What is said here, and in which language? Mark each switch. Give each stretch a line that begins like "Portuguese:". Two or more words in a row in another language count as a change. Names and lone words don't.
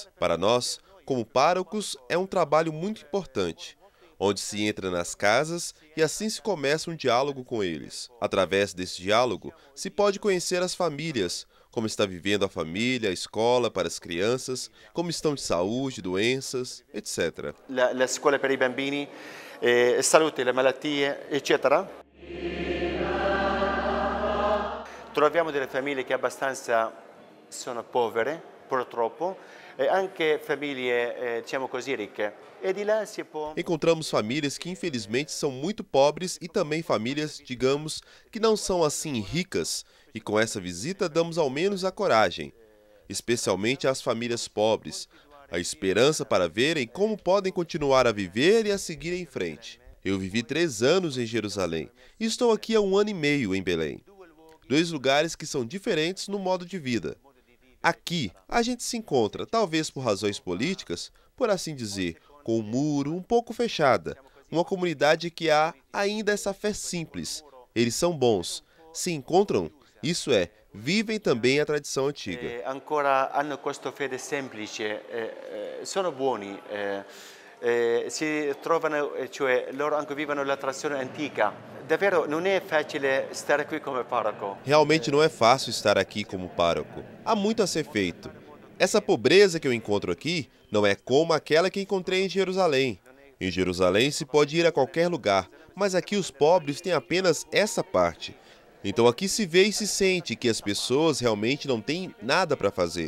Portuguese: Para nós, como párocos, é um trabalho muito importante, onde se entra nas casas e assim se começa um diálogo com eles. Através desse diálogo, se pode conhecer as famílias, como está vivendo a família, a escola para as crianças, como estão de saúde, doenças, etc.
Italian: La scuola per i bambini, salute, le malattie, eccetera. Troviamo delle famiglie che abbastanza sono povere, purtroppo, e anche famiglie, diciamo così, ricche. E di là si può...
Portuguese: Encontramos famílias que infelizmente são muito pobres e também famílias, digamos, que não são assim ricas. E com essa visita damos ao menos a coragem, especialmente às famílias pobres, a esperança para verem como podem continuar a viver e a seguir em frente. Eu vivi 3 anos em Jerusalém e estou aqui há 1 ano e meio em Belém. 2 lugares que são diferentes no modo de vida. Aqui, a gente se encontra, talvez por razões políticas, por assim dizer, com um muro um pouco fechada, uma comunidade que há ainda essa fé simples. Eles são bons, se encontram, isso é, vivem também a tradição antiga.
Italian: Ancora hanno questa fede semplice, sono buoni, si trovano, cioè loro anche vivono la tradizione antica. Davvero non è facile stare qui come parroco.
Portuguese: Realmente não é fácil estar aqui como pároco. Há muito a ser feito. Essa pobreza que eu encontro aqui não é como aquela que encontrei em Jerusalém. Em Jerusalém se pode ir a qualquer lugar, mas aqui os pobres têm apenas essa parte. Então aqui se vê e se sente que as pessoas realmente não têm nada para fazer.